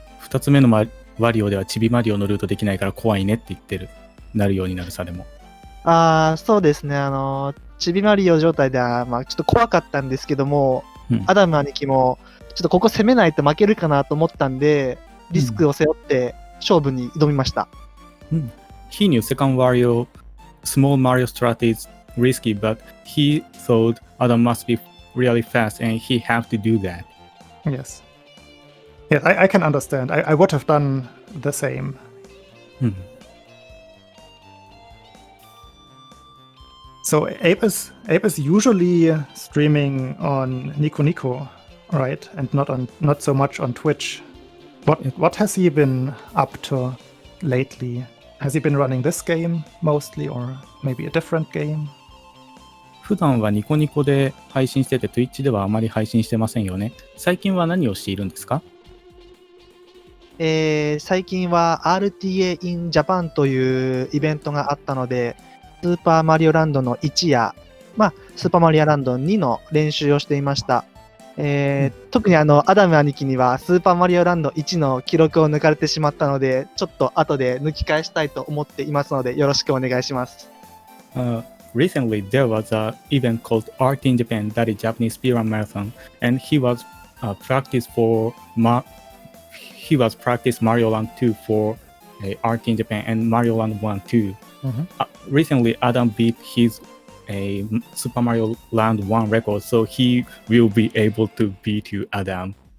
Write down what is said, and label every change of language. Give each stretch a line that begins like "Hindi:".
Japanese: 2つ目のワリオではチビマリオのルートできないから怖いねって言ってる。なるようになるさでも。そうですね。ちびマリオ状態では、ちょっと怖かったんですけども、アダム兄貴も、ちょっとここ攻めないと負けるかなと思ったんで、リスクを背負って勝負に挑みました。
English: He knew second Wario, small Mario strat is risky, but he thought Adam must be really fast and he have to do that. Yes. Yeah, I can understand. I would have done the same. So Ape is usually streaming on Nico Nico, right? And not so much on Twitch. What has he been up to lately? Has he been running this game mostly, or maybe a different game?
Japanese: 普段はニコニコで配信してて Twitch ではあまり配信してませんよね。最近は何をしているんですか？最近は RTA in Japan というイベントがあったので、スーパーマリオランドの1や、スーパーマリオランド2の練習をしていました。特にアダム兄貴にはスーパーマリオランド1の記録を抜かれてしまったので、ちょっと後で抜き返したいと思っていますので、よろしくお願いします。
English: Recently, there was an event called Art in Japan, that is Japanese speedrun marathon, and he was practice Mario Land 2 for Art in Japan and Mario Land 1 too. Recently, Adam beat his Super Mario Land 1 record, so he will be able to beat you, Adam.